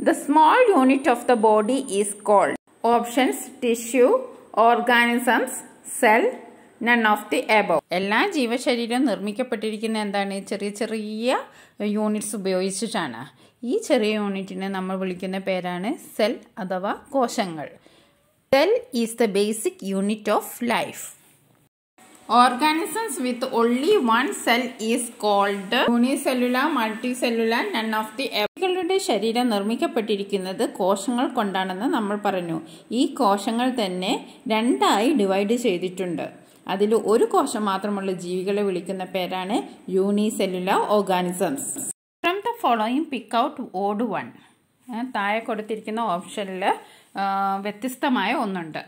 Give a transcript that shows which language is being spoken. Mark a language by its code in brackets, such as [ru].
[en] The small unit of the body is called. Options tissue, organisms, cell, none of the above. [ml] എല്ലാ ജീവശരീരവും നിർമ്മിക്കപ്പെട്ടിരിക്കുന്ന എന്താണ്? ചെറിയ ചെറിയ units ഉപയോഗിച്ചിട്ടാണ്. ഈ ചെറിയ യൂണിറ്റിനെ നമ്മൾ വിളിക്കുന്ന പേരാണ് സെൽ അഥവാ കോശങ്ങൾ. [en] Cell is the basic unit of life. Organisms with only one cell is called unicellular, multicellular, none of the above. [ml] കളുടെ ശരീരം നിർമ്മിക്കപ്പെട്ടിരിക്കുന്നത് കോശങ്ങൾ കൊണ്ടാണെന്ന് നമ്മൾ പറഞ്ഞു. ഈ കോശങ്ങൾ തന്നെ രണ്ടായി ഡിവൈഡ് ചെയ്തിട്ടുണ്ട്. അതിൽ ഒരു കോശം മാത്രമുള്ള ജീവികളെ വിളിക്കുന്ന പേരാണ് unicellular organisms. [en] From the following pick out odd one. [ml] താഴെ കൊടുത്തിരിക്കുന്ന ഓപ്ഷനിൽ വ്യത്യസ്തമായ ഒന്നുണ്ട്.